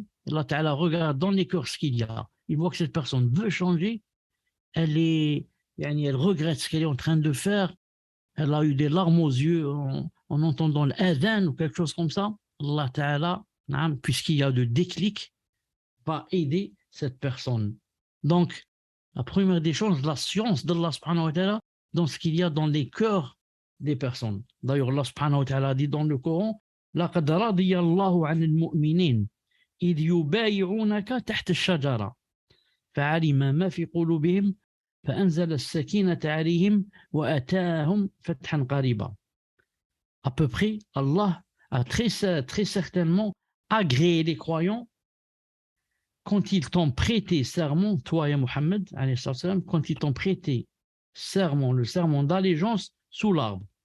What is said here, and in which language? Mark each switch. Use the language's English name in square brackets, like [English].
[French] Allah Ta'ala regarde dans les cœurs ce qu'il y a. Il voit que cette personne veut changer, elle regrette ce qu'elle est en train de faire, elle a eu des larmes aux yeux en entendant l'adhan ou quelque chose comme ça. Allah Ta'ala, puisqu'il y a de déclic, va aider cette personne. Donc, la première des choses, la science d'Allah subhanahu wa ta'ala dans ce qu'il y a dans les cœurs des personnes. D'ailleurs, Allah subhanahu wa ta'ala dit dans le Coran, [Arabic] لَقَدْ رَضِيَ اللَّهُ عَنِ الْمُؤْمِنِينَ إِذْ يُبَايِعُونَكَ تَحْتَ الشَّجَرَةِ فَعَلِمَ مَا فِي قُلُوبِهِمْ فَأَنزَلَ السَّكِينَةَ عَلَيْهِمْ وَأَتَاهُمْ فَتْحًا قَرِيبًا. [French] À peu près, Allah a très certainement agréé les croyants quand ils t'ont prêté serment, toi et Mohammed, quand ils t'ont prêté serment, le serment d'allégeance sous l'arbre.